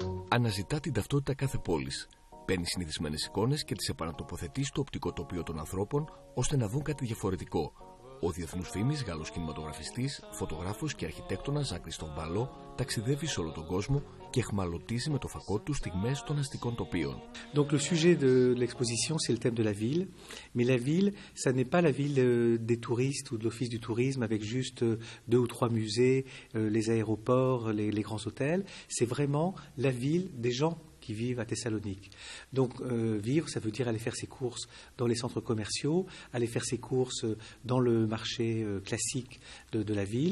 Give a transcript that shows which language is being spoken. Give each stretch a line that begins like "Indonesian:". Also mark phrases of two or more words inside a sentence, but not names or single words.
Greek: Αναζητά την ταυτότητα κάθε πόλης. Παίρνει συνηθισμένες εικόνες και τις επανατοποθετεί στο οπτικό τοπίο των ανθρώπων ώστε να δουν κάτι διαφορετικό. Ο διεθνούς φήμης Γάλλος κινηματογραφιστής, φωτογράφος και αρχιτέκτονας Ζακ Κριστόφ Μπαλό ταξιδεύει σε όλο τον κόσμο και εχμαλωτίζει με το φακό του στιγμές των αστικών τοπίων.
French: Donc le sujet de l'exposition, c'est le thème de la ville. Mais la ville, ça n'est pas la ville des touristes ou de l'office du tourisme avec juste 2 ou 3 musées, les aéroports, les grands hôtels. C'est vraiment la ville des gens qui vivent à Thessalonique. Donc vivre, ça veut dire aller faire ses courses dans les centres commerciaux, aller faire ses courses dans le marché classique de la ville.